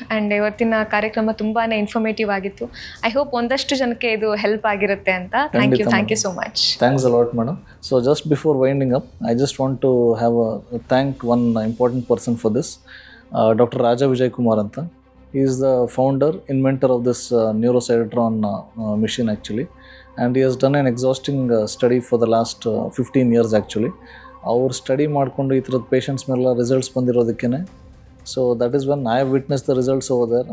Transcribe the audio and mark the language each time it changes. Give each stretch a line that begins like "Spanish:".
Kannada: And ಇವತ್ತಿನ ಕಾರ್ಯಕ್ರಮ ತುಂಬಾ ಇನ್ಫಾರ್ಮೇಟಿವ್ ಆಗಿತ್ತು.
English: I hope
Kannada: ಒಂದಷ್ಟು ಜನಕ್ಕೆ ಇದು ಹೆಲ್ಪ್ ಆಗಿರುತ್ತೆ ಅಂತ.
English: Thank you so much. Thanks a lot madam. So just before winding up, I just want to have thank one important person for this, doctor Raja Vijay Kumar ಅಂತ. He is the founder, inventor of this neurocytotron machine actually, and he has done an exhausting study for the last 15 years actually.
Kannada: Our study ಮಾಡಿಕೊಂಡು ಈ ಥರದ patients ಮೇಲೆಲ್ಲ results ಬಂದಿರೋದಕ್ಕೇ.
English: So that is when I have witness the results over there.